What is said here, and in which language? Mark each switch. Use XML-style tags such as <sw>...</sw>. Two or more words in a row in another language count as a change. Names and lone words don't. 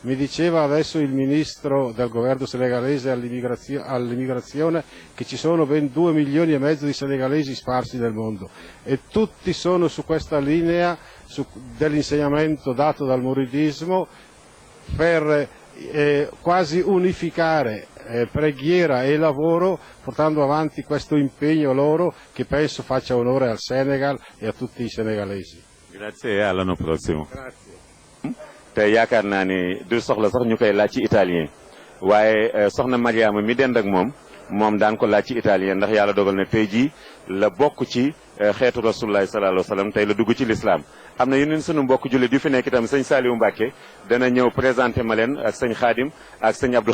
<it>Mi diceva adesso il ministro del governo senegalese all'immigrazione che ci sono ben 2,5 milioni di senegalesi sparsi nel mondo e tutti sono su questa linea dell'insegnamento dato dal muridismo per quasi unificare preghiera e lavoro, portando avanti questo impegno loro che penso faccia onore al Senegal e a tutti i senegalesi. Grazie, all'anno prossimo. Grazie.</it> <wo>te yaakaar naa ni du soxla sax ñu koy laaj ci italien waaye soxna Mariama mi dend ak moom daan ko laaj ci italien ndax yàlla dogal na tey jii la bokk ci xeetu</wo> <ar>رسول الله صلى الله عليه وسلم</ar> <wo>tey la dugg ci l'islam am na yeneen sunu mbokk jullit yu fi nekk itam sëñ Saliou Mbacke dana ñëw présenté ma leen ak sëñ Khadim ak sëñ Abdou</wo>